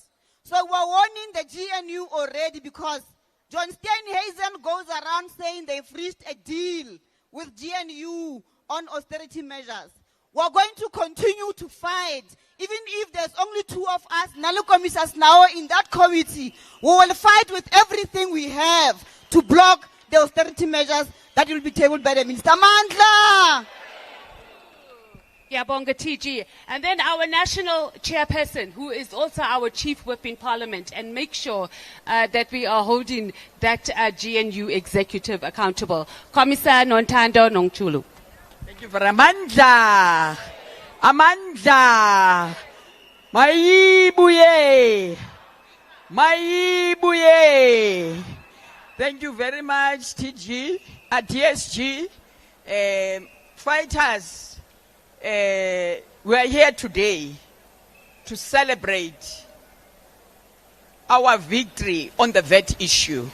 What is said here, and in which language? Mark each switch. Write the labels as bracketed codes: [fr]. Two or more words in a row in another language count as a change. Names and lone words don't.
[en] So we're warning the GNU already because John Steenhuisen goes around saying they've reached a deal with GNU on austerity measures. We're going to continue to fight. Even if there's only 2 of us, Nalu Commissioners now in that committee, we will fight with everything we have to block the austerity measures that will be tabled by the Minister. Mandla! Yabonga TG. And then our national chairperson, who is also our chief whip in Parliament, and make sure that we are holding that GNU executive accountable. Commissar Nontando Nongchulu. Thank you for Amandla. Amandla. Maibuye. Maibuye. Thank you very much, TG, TSG. Fighters, we are here today to celebrate our victory on the VAT issue.